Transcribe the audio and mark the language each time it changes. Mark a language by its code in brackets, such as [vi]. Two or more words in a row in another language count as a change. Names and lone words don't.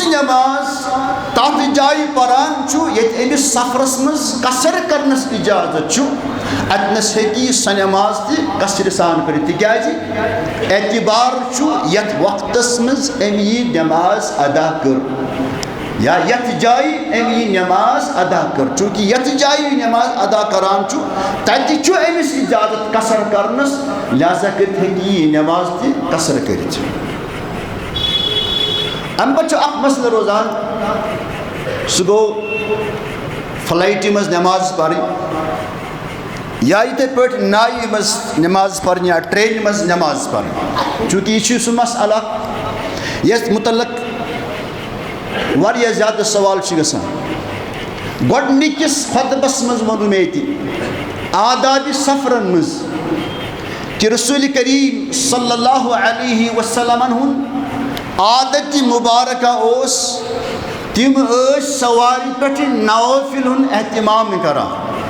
[ks] نٮ۪ماز تتھ جایہِ پران چھُ ییٚتہِ أمِس سفرس منٛز قصر کرنس اِجازت چھُ اتنس ہیٚکہِ یہِ سۄ نٮ۪ماز تہِ قصرِ سان پٔرِتھ تِکیٛازِ اعتبار چھُ یتھ وقتس منٛز أمۍ یہِ نٮ۪ماز ادا کٔر یا یتھ جایہِ أمۍ یہِ نٮ۪ماز ادا کٔر چوٗنٛکہِ یتھ جایہِ یہِ نٮ۪ماز ادا کران چھُ تتہِ چھُ أمِس اِجازت قصر کرنس لہٰذا کٔرِتھ ہیٚکہِ یہِ نٮ۪ماز تہِ قصر کٔرِتھ ام پتہ اخ مسئلہ روزان سہ گو فلائٹہ مز نماز پڑھیں یا یتھے پٲٹھۍ نایہِ مز نماز پڑھیں یا ٹرینہِ مز نماز پڑھیں چونکہ یہ چھُ سُہ مسئلہ یتھ متعلق واریاہ زیادٕ سوال چھِ گژھان گۄڈنِکِس خطبس منٛز ووٚن مےٚ ییٚتہِ آدابِ سفرن منٛز کہ رسول کریم صلی اللہ علیہ وسلمن ہُنٛد عادتِ مبارکہ اوس تم ٲسۍ سوارِ پٮ۪ٹھ نوافل ہُنٛد اہتمام کران